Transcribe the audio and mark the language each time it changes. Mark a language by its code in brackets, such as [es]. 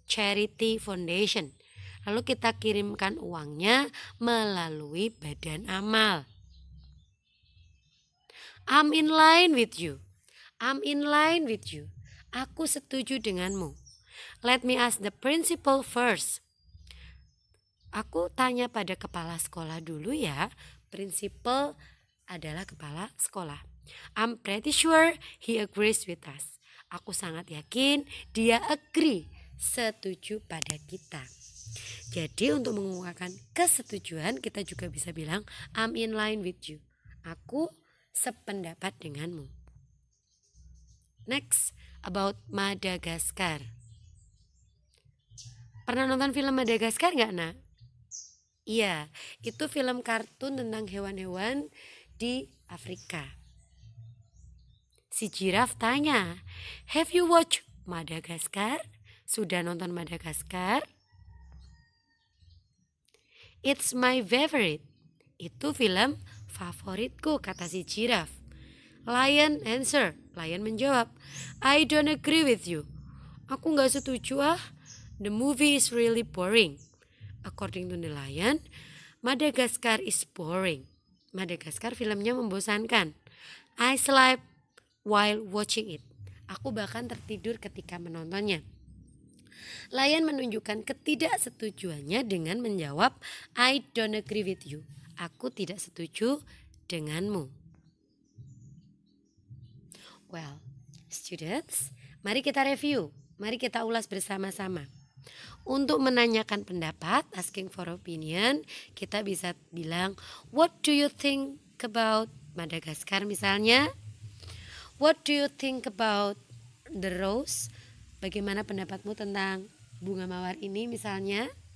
[en] Charity Foundation. [id] Lalu kita kirimkan uangnya melalui badan amal. [en] I'm in line with you. I'm in line with you. [id] Aku setuju denganmu. [en] Let me ask the principal first. [id] Aku tanya pada kepala sekolah dulu ya. [en] Principal adalah kepala sekolah. I'm pretty sure he agrees with us. [id] Aku sangat yakin dia agree, setuju pada kita. Jadi untuk mengungkapkan kesetujuan kita juga bisa bilang [en] I'm in line with you. [id] Aku sependapat denganmu. [en] Next, about Madagaskar. [id] Pernah nonton film Madagaskar gak, nak? Iya, itu film kartun tentang hewan-hewan di Afrika. [en] Si Jiraf tanya, have you watched Madagaskar? [id] Sudah nonton Madagaskar? [en] It's my favorite. [id] Itu film favoritku, kata si Jiraf. [en] Lion answer. [id] Lion menjawab, [en] I don't agree with you. [id] Aku gak setuju ah. [en] The movie is really boring. According to the lion, Madagascar is boring. [id] Madagaskar filmnya membosankan. [en] I slept while watching it. [id] Aku bahkan tertidur ketika menontonnya. Lion menunjukkan ketidaksetujuannya dengan menjawab, [en] I don't agree with you. [id] Aku tidak setuju denganmu. [en] Well, students, [id] mari kita review. Mari kita ulas bersama-sama. Untuk menanyakan pendapat, asking for opinion, kita bisa bilang, [en] what do you think about Madagaskar misalnya? What do you think about the rose? [id] Bagaimana pendapatmu tentang bunga mawar ini misalnya?